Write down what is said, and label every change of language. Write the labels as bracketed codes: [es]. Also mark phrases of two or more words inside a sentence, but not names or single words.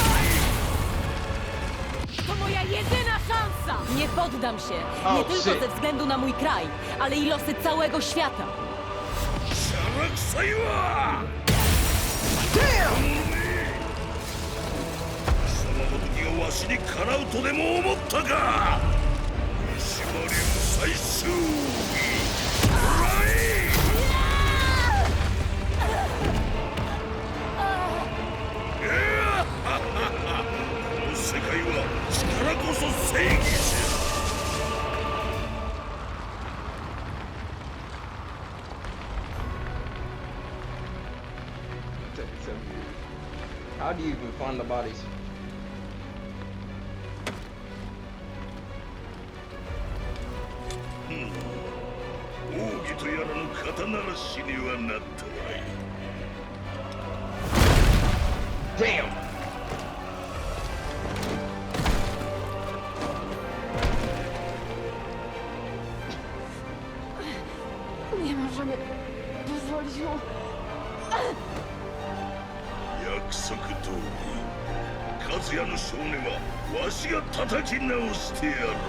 [pl] To moja jedyna szansa! Nie poddam się! [en] Oh, [pl] Nie tylko [en] shit. [pl] ze względu na mój kraj, ale i losy całego świata! [ja] シャラ臭いわ。 [en] Damn. [ja] 貴様の時がわしにかなうとでも思ったか。西マリウ最終日。ライ。この世界は力こそ正義じゃ。 [en] So, how do you even find the bodies? [ja] 奥義とやらの肩慣らしにはなったわい。 [en] Damn. [pl] Nie możemy pozwolić mu... [ja] 約束通り和也の少年はわしが叩き直してやろう。